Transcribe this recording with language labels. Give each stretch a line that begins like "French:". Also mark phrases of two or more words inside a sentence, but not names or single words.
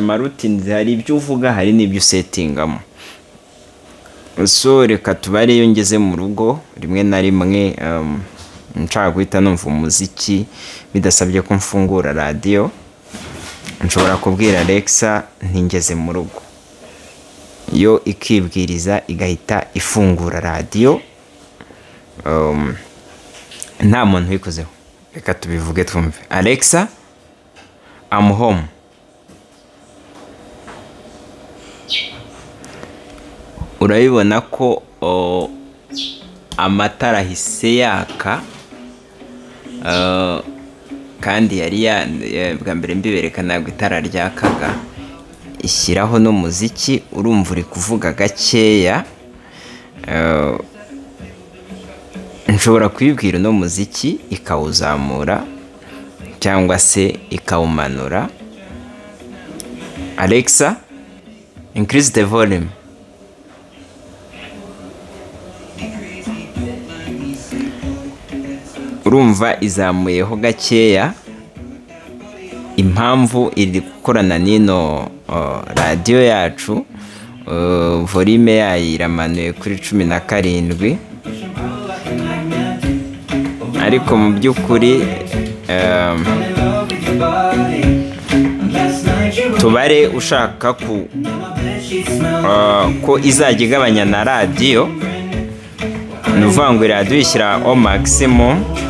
Kinyarwanda: Routines hari ibyo uvuga, hari n'ibyo usetingamo. So reka tubare iyo ngeze mu rugo rimwe na rimwe nshaka guhita numva umuziki bidasabye ko mfungura radio, nshobora kubwira Alexa ntingeze mu rugo, yo ikibwiriza igahita ifungura radio nta muntu wikozeho. Reka tubivuge twumve.
English: Alexa, I'm home.
Kinyarwanda: Urabibona ko amatara hise yaka, kandi yari bwa mbere mbibereka ntabwo itara ryakaga. Ishyiraho n'umuziki, urumva uri kuvuga gakeya. Nshobora kuyibwira no muziki ikawuzamura cyangwa se ikawumanura.
English: Alexa, increase the volume.
Kinyarwanda: Urumva izamuyeho gakeya. Impamvu iri gukorana n'ino radio yacu, volume yayo iramanuye kuri 17, ariko mu by'ukuri tubare ushaka ko izajya igabanya na radio, nuvuga ngo radio ishyira
French: au maximum,